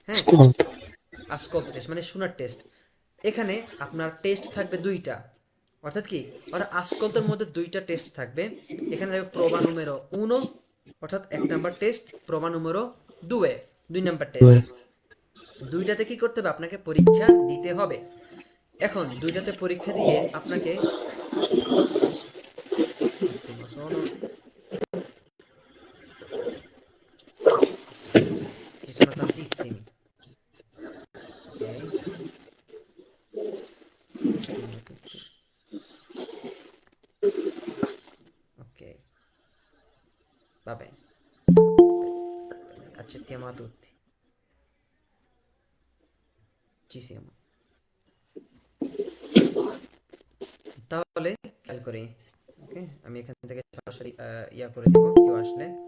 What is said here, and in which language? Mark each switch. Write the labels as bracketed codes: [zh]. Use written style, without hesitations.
[bn] হ্যাঁ, আসকল্তো টেস্ট মানে শোনার টেস্ট। এখানে আপনার টেস্ট থাকবে দুইটা, অর্থাৎ কি, অর্থাৎ আসকল্তোর মধ্যে দুইটা টেস্ট থাকবে। এখানে থাকবে প্রোভা নুমেরো 1, অর্থাৎ 1 নাম্বার টেস্ট, প্রোভা নুমেরো 2, 2 নাম্বার টেস্ট। দুইটাতে কি করতে হবে, আপনাকে পরীক্ষা দিতে হবে। এখন দুইটাতে পরীক্ষা দিয়ে আপনাকে [it] ci sono tantissimi, ok, accettiamo tutti, ok, va bene, accettiamo a tutti, ci siamo। [bn] তাহলে খেয়াল করি, ওকে, আমি এখান থেকে সরাসরি ইয়া করে দিব কেউ আসলে।